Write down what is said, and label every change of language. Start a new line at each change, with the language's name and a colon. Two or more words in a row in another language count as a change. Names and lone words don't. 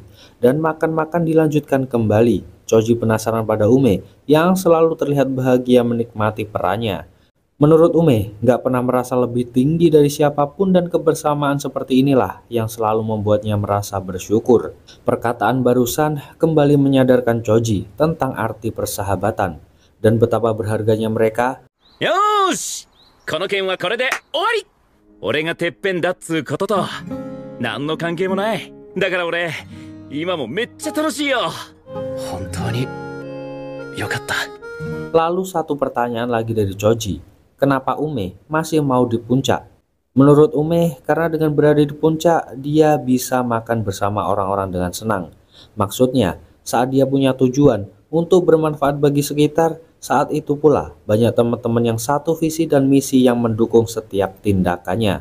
Indonesian: Dan makan-makan dilanjutkan kembali. Choji penasaran pada Ume yang selalu terlihat bahagia menikmati perannya. Menurut Ume, nggak pernah merasa lebih tinggi dari siapapun dan kebersamaan seperti inilah yang selalu membuatnya merasa bersyukur. Perkataan barusan kembali menyadarkan Choji tentang arti persahabatan dan betapa berharganya mereka.
Japanese: Yosh! この件はこれで終わり! 俺がてっぺんだっつうことと何の関係もない。だから俺今もめっちゃ楽しいよ。本当によかった。
Indonesian: Lalu satu pertanyaan lagi dari Choji. Kenapa Ume masih mau di puncak? Menurut Ume, karena dengan berada di puncak, dia bisa makan bersama orang-orang dengan senang. Maksudnya, saat dia punya tujuan untuk bermanfaat bagi sekitar, saat itu pula banyak teman-teman yang satu visi dan misi yang mendukung setiap tindakannya.